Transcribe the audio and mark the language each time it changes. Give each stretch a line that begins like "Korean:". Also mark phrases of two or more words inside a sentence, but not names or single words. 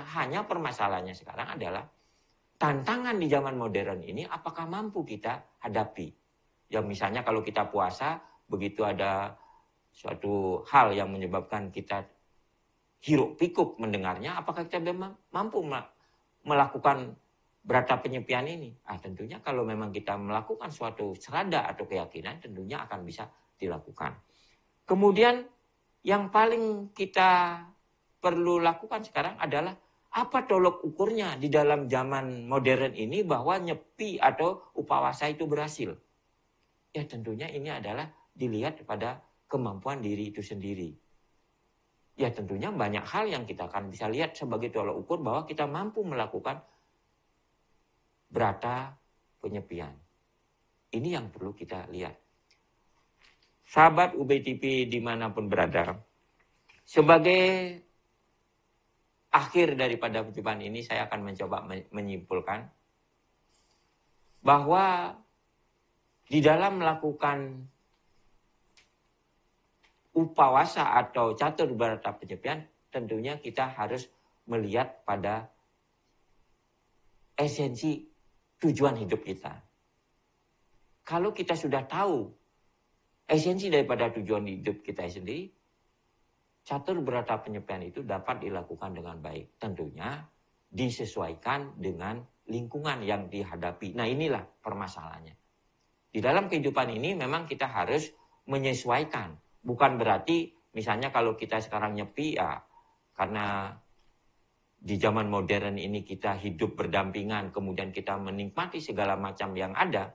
Indonesian: Hanya permasalahannya sekarang adalah tantangan di zaman modern ini apakah mampu kita hadapi. Ya misalnya kalau kita puasa, begitu ada suatu hal yang menyebabkan kita hiruk pikuk mendengarnya, apakah kita mampu melakukan berata penyepian ini? Tentunya kalau memang kita melakukan suatu serada atau keyakinan, tentunya akan bisa dilakukan. Kemudian yang paling kita perlu lakukan sekarang adalah apa tolok ukurnya di dalam zaman modern ini bahwa nyepi atau upawasa itu berhasil. Ya tentunya ini adalah dilihat pada kemampuan diri itu sendiri. Ya tentunya banyak hal yang kita akan bisa lihat sebagai tolok ukur bahwa kita mampu melakukan berata penyepian. Ini yang perlu kita lihat. Sahabat UBTP dimanapun berada, sebagai akhir daripada perjumpaan ini saya akan mencoba menyimpulkan bahwa di dalam melakukan upawasa atau catur berata penyepian, tentunya kita harus melihat pada esensi tujuan hidup kita. Kalau kita sudah tahu esensi daripada tujuan hidup kita sendiri, catur berata penyepian itu dapat dilakukan dengan baik. Tentunya disesuaikan dengan lingkungan yang dihadapi. Nah inilah permasalahannya. Di dalam kehidupan ini memang kita harus menyesuaikan. Bukan berarti misalnya kalau kita sekarang nyepi ya karena di zaman modern ini kita hidup berdampingan, kemudian kita menikmati segala macam yang ada.